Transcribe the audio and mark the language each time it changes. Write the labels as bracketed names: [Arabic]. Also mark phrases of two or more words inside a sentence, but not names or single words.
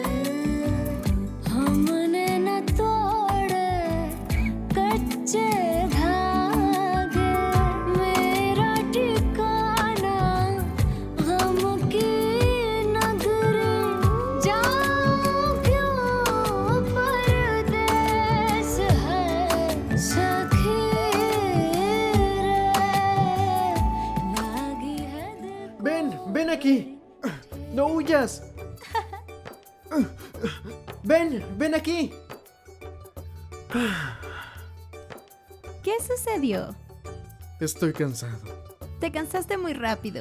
[Hindi] हमने न तोड़े कच्चे धागे मेरा ठिकाना गम की नगरी जाऊं क्यों परदेस है सखी रे लागी है [Spanish] Ven aquí. No huyas. Ven aquí. ¿Qué sucedió? Estoy cansado. Te cansaste muy rápido.